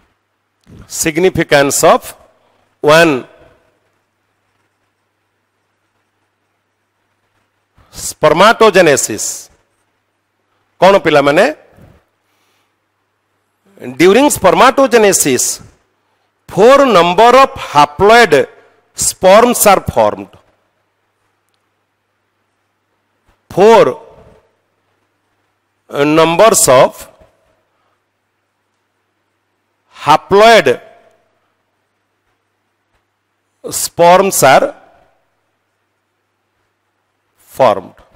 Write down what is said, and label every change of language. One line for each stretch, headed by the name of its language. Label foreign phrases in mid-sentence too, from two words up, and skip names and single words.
English: Significance of one स्पर्माटोजेनेसिस
Odia: କୌଣ ପିଲା ମାନେ
English: ड्यूरिंग स्पर्माटोजेनेसिस 4 number of haploid sperms are formed. 4 numbers of haploid sperms are formed.